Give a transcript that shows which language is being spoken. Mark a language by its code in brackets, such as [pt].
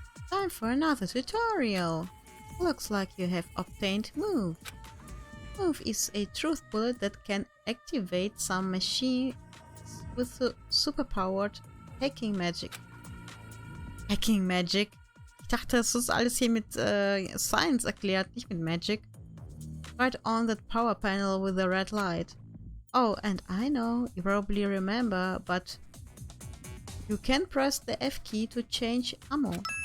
[en] Time for another tutorial. Looks like you have obtained Move. Move is a truth bullet that can activate some machines with superpowered hacking magic. Hacking magic? [de] Ich dachte, das ist alles hier mit Science erklärt, nicht mit Magic. [en] Right on that power panel with the red light. Oh, and I know, you probably remember, but you can press the F key to change ammo.